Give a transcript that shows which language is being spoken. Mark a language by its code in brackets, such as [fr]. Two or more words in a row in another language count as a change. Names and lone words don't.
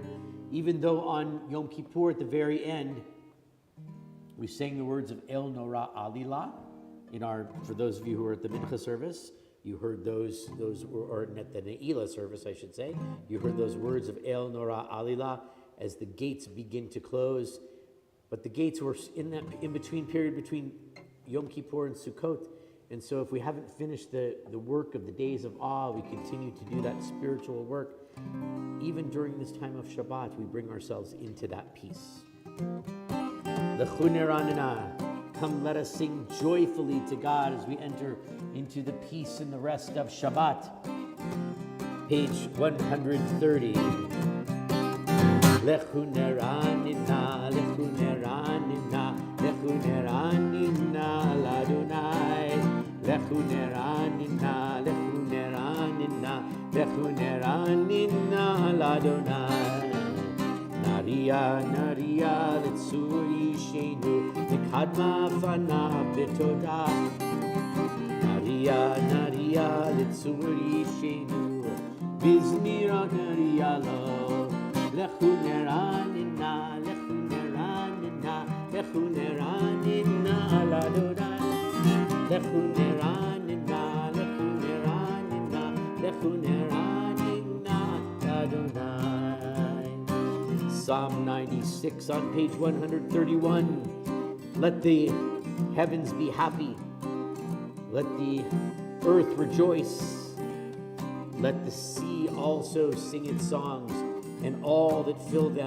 [en] Even though on Yom Kippur at the very end, we sang the words of El Nora Alila for those of you who were at the Mincha service, you heard those or at the Ne'ilah service, I should say, you heard those words of El Nora Alila as the gates begin to close. But the gates were in that in-between period between Yom Kippur and Sukkot. And so if we haven't finished the work of the days of awe, we continue to do that spiritual work. Even during this time of Shabbat, we bring ourselves into that peace. [he] לכו נרננה. [en] Come, let us sing joyfully to God as we enter into the peace and the rest of Shabbat. Page 130. [he] לכו נרננה, לכו נרננה, לכו נרננה לה. לכו נרננה, לכו נרננה, לכו נרננה לה. נריעה, נריעה, לצור ישענו, נקדמה פניו בתודה. נריעה, נריעה, לצור ישענו, בזמירות נריע לו. לכו נרננה, לכו נרננה, לכו נרננה לה. לכו נרננה, לכו נרננה, לכו נרננה לה. [en] Psalm 96 on page 131. Let the heavens be happy. Let the earth rejoice. Let the sea also sing its songs, and all that fill them.